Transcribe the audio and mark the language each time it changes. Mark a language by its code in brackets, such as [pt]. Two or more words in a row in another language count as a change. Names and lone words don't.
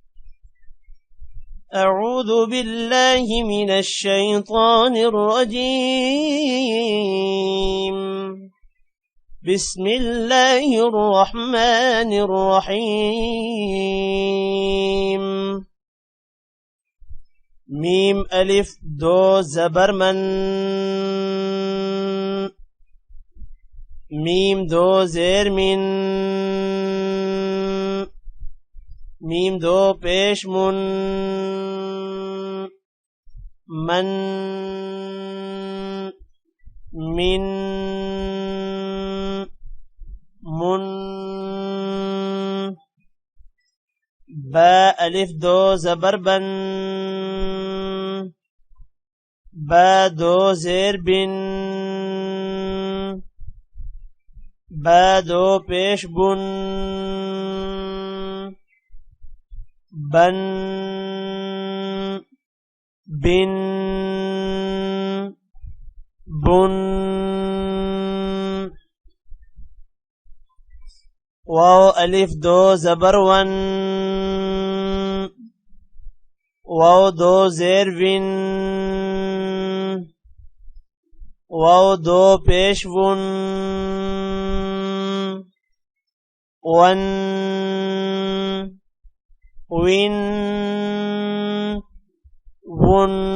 [ar] اعوذ باللہ من الشیطان الرجیم، بسم اللہ الرحمن الرحیم۔ [ur] میم الف 2 زبر من، میم 2 زیر من، میم 2 پیش من، من، من، من۔ با الف 2 زبر بن، با 2 زیر بن، با 2 پیش بن، بن، بن، بن۔ واو الف 2 زبر ون، واو 2 زیر ون، واو 2 پیش ون، ون، وین، ون۔